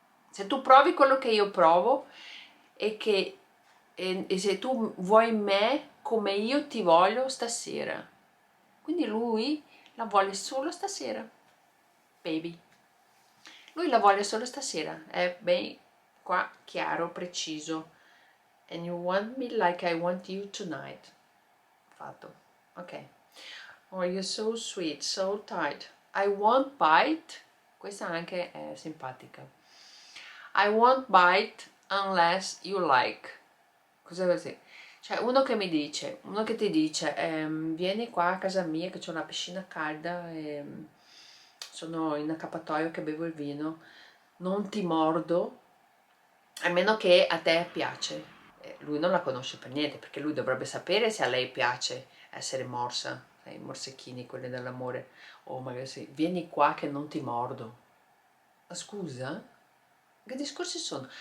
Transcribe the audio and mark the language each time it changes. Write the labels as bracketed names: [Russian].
[Italian] Se tu provi quello che io provo e se tu vuoi me come io ti voglio stasera. Quindi lui la vuole solo stasera, baby. Lui la vuole solo stasera, è ben qua chiaro, preciso. [English] And you want me like I want you tonight. [Italian] Fatto. [English] Ok. Oh, you're so sweet, so tight. I won't bite. [Italian] Questa anche è simpatica. [English] I won't bite unless you like. [Italian] Cos'è così? Cioè uno che mi dice, uno che ti dice, vieni qua a casa mia che c'ho una piscina calda e sono in accappatoio che bevo il vino, non ti mordo, a meno che a te piace. Lui non la conosce per niente, perché lui dovrebbe sapere se a lei piace essere morsa, i morsecchini, quelli dell'amore, o magari sì, vieni qua che non ti mordo. Ma scusa? Che discorsi sono?